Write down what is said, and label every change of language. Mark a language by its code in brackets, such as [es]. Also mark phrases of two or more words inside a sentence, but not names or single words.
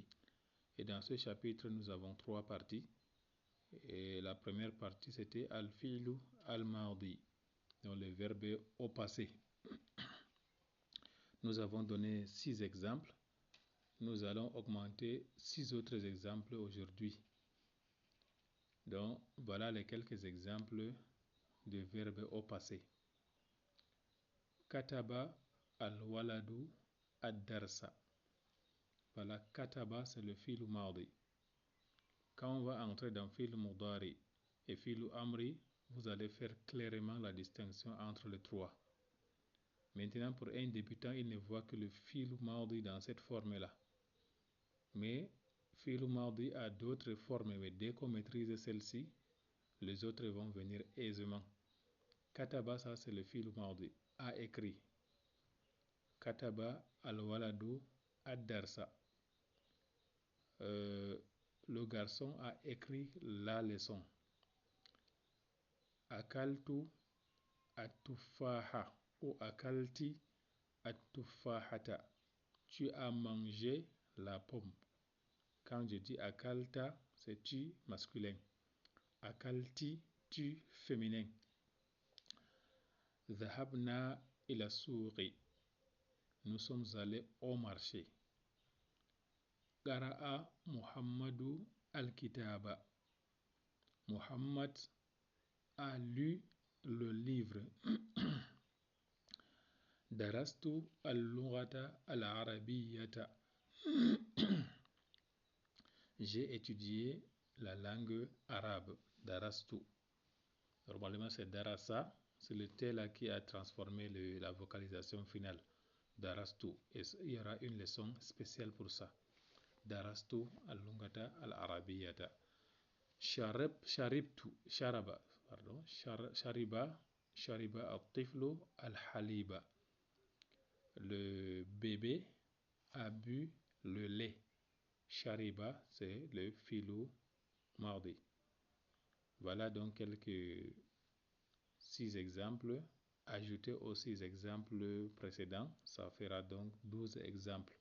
[fr] Et dans ce chapitre, nous avons trois parties. Et la première partie, c'était [ar] الفعل الماضي, [fr] dont le verbe est au passé. Nous avons donné 6 exemples. Nous allons augmenter 6 autres exemples aujourd'hui. Donc, voilà les quelques exemples de verbes au passé. [ar] كتب الولد الدرس. [fr] Voilà, kataba, c'est le [ar] فعل ماضي. [fr] Quand on va entrer dans [ar] فعل مضارع [fr] et [ar] فعل أمر, [fr] vous allez faire clairement la distinction entre les trois. Maintenant, pour un débutant, il ne voit que le [ar] فعل ماضي [fr] dans cette forme-là. Mais [ar] فعل ماضي [fr] a d'autres formes, mais dès qu'on maîtrise celle-ci, les autres vont venir aisément. Kataba, ça c'est le [ar] فعل ماضي, [fr] a écrit. [ar] كتب الولد الدرس. [fr] Le garçon a écrit la leçon. [ar] أكلت التفاحة ou أكلتِ التفاحة. [fr] Tu as mangé la pomme. Quand je dis akalta, c'est tu masculin. Akalti, tu féminin. [ar] ذهبنا إلى السوق. [fr] Nous sommes allés au marché. [ar] قرأ محمد الكتاب. [fr] Muhammad a lu le livre. [ar] درست اللغة العربية. [fr] J'ai étudié la langue arabe. [ar] Darastu. [fr] Normalement, c'est darasa. C'est le T là qui a transformé la vocalisation finale. [ar] Darastu. [fr] Et il y aura une leçon spéciale pour ça. [ar] درست اللغة العربية. شرب الطفل الحليب. [fr] Le bébé a bu le lait. Shariba, c'est le [ar] فعل ماضي. [fr] Voilà donc quelques 6 exemples. Ajoutez aux 6 exemples précédents, ça fera donc 12 exemples.